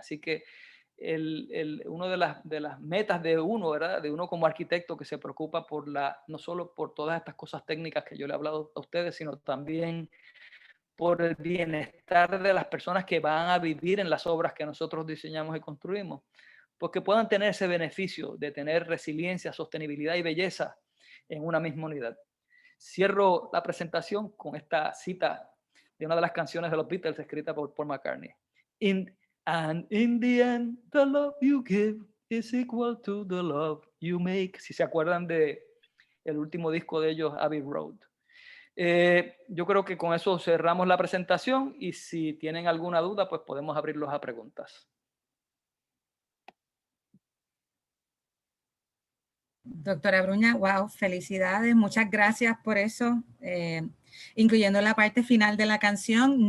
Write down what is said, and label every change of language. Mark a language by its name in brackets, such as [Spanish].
[Spanish] Así que una de las metas de uno, ¿verdad?, de uno como arquitecto que se preocupa no solo por todas estas cosas técnicas que yo le he hablado a ustedes, sino también por el bienestar de las personas que van a vivir en las obras que nosotros diseñamos y construimos, porque puedan tener ese beneficio de tener resiliencia, sostenibilidad y belleza en una misma unidad. Cierro la presentación con esta cita de una de las canciones de los Beatles escrita por Paul McCartney. [English] And in the end, the love you give is equal to the love you make. [Spanish] Si se acuerdan de el último disco de ellos, Abbey Road. Yo creo que con eso cerramos la presentación, y si tienen alguna duda, pues podemos abrirlos a preguntas. Doctora Bruña, wow, felicidades, muchas gracias por eso, incluyendo la parte final de la canción.